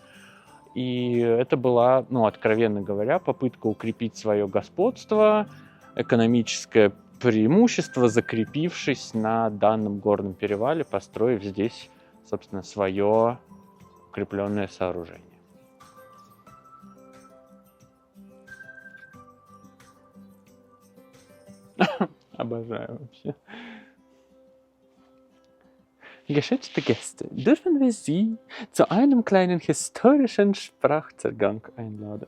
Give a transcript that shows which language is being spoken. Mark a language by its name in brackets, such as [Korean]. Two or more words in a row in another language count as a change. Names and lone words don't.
[Russian] И это была, откровенно говоря, попытка укрепить свое господство, экономическое преимущество, закрепившись на данном горном перевале, построив здесь, собственно, свое укрепленное сооружение. Обожаю вообще. [German] Geschätzte Gäste, dürfen wir Sie zu einem kleinen historischen Sprachzergang einladen?